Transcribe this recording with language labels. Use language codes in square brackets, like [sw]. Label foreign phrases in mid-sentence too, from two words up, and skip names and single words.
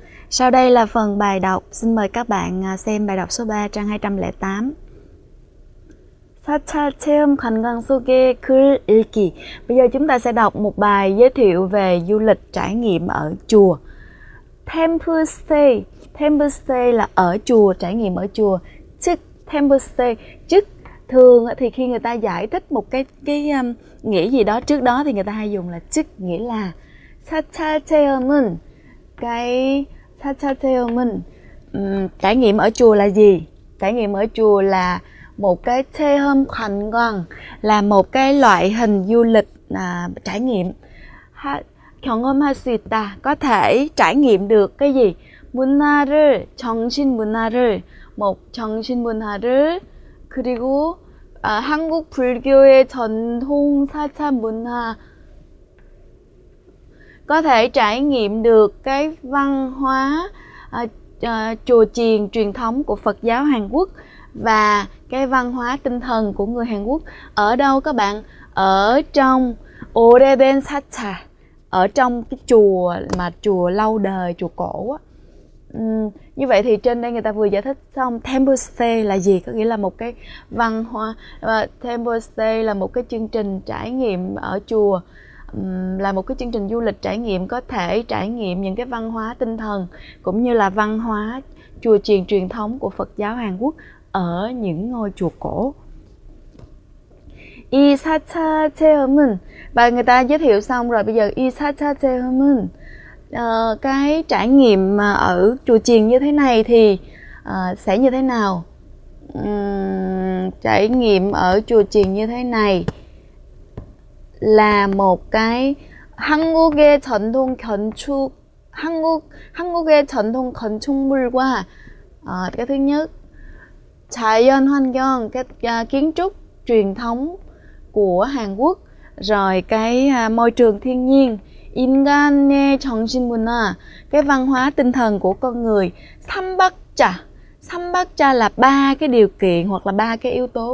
[vi] Sau đây là phần bài đọc. Xin mời các bạn xem bài đọc số 3 trang 208. [ko] 4차 체험 관광 속의 글 읽기. [vi] Bây giờ chúng ta sẽ đọc một bài giới thiệu về du lịch trải nghiệm ở chùa. [en] Temple stay. Temple stay [vi] là ở chùa, trải nghiệm ở chùa. Chức [en] temple stay. [vi] Chức thường thì khi người ta giải thích một cái nghĩa gì đó trước đó thì người ta hay dùng là chức, nghĩa là [ko] 4차 체험은 [vi] cái [ko] 4차 체험은 [vi] trải nghiệm ở chùa là gì? Trải nghiệm ở chùa là một cái [ko] 체험 관광, [vi] là một cái loại hình du lịch trải nghiệm. [ko] 경험할 수 있다, [vi] có thể trải nghiệm được cái gì? [ko] 문화를, 정신 문화를, một 정신 문화를, 그리고 한국 불교의 전통 4차 문화, [vi] có thể trải nghiệm được cái văn hóa chùa chiền truyền thống của Phật giáo Hàn Quốc và cái văn hóa tinh thần của người Hàn Quốc. Ở đâu các bạn? Ở trong [ko] 오래된 사찰, [vi] ở trong cái chùa mà chùa lâu đời, chùa cổ á. Như vậy thì trên đây người ta vừa giải thích xong [en] temple stay [vi] là gì, có nghĩa là một cái văn hóa. [en] Temple stay [vi] là một cái chương trình trải nghiệm ở chùa, là một cái chương trình du lịch trải nghiệm, có thể trải nghiệm những cái văn hóa tinh thần cũng như là văn hóa chùa chiền truyền thống của Phật giáo Hàn Quốc ở những ngôi chùa cổ. [ko] 이 4차 체험은, [vi] và người ta giới thiệu xong rồi, bây giờ [ko] 이 4차 체험은 [vi] cái trải nghiệm mà ở chùa chiền như thế này thì sẽ như thế nào? Trải nghiệm ở chùa chiền như thế này là một cái [ko] 한국의 전통 건축, 한국의 전통 건축물과 [vi] cái thứ nhất [ko] 자연 환경, [vi] cái kiến trúc truyền thống của Hàn Quốc, rồi cái môi trường thiên nhiên, [ko] 인간의 정신 문화, [vi] cái văn hóa tinh thần của con người, [ko] 삼박자. [vi] 삼박자 là ba cái điều kiện hoặc là ba cái yếu tố.